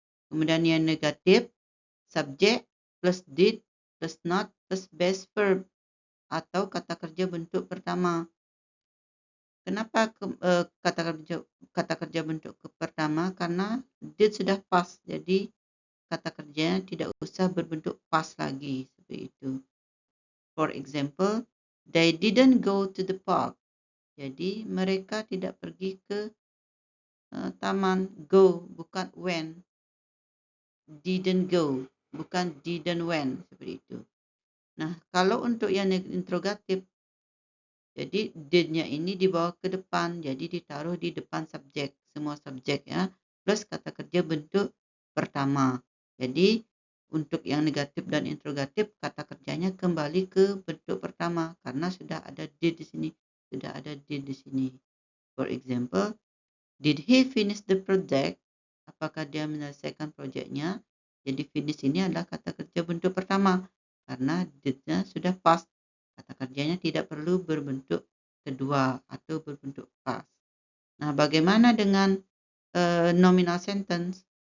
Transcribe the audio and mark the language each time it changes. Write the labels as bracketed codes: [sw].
[id] Kemudian yang negatif, subjek plus did plus not plus base verb atau kata kerja bentuk pertama. Kenapa kata kerja bentuk pertama? Karena did sudah past, jadi kata kerjanya tidak usah berbentuk past lagi, seperti itu. [en] For example, they didn't go to the park. [id] Jadi mereka tidak pergi ke taman. Go bukan went. Didn't go bukan didn't went, seperti itu. Nah, kalau untuk yang interrogatif, jadi did-nya ini dibawa ke depan, jadi ditaruh di depan subjek, semua subjek ya, plus kata kerja bentuk pertama. Jadi untuk yang negatif dan interrogatif, kata kerjanya kembali ke bentuk pertama karena sudah ada did di sini, sudah ada did di sini. [en] For example, did he finish the project? [id] Apakah dia menyelesaikan proyeknya? Jadi finish ini adalah kata kerja bentuk pertama karena did-nya sudah past. Kata kerjanya tidak perlu berbentuk kedua atau berbentuk past. Nah, bagaimana dengan nominal sentence?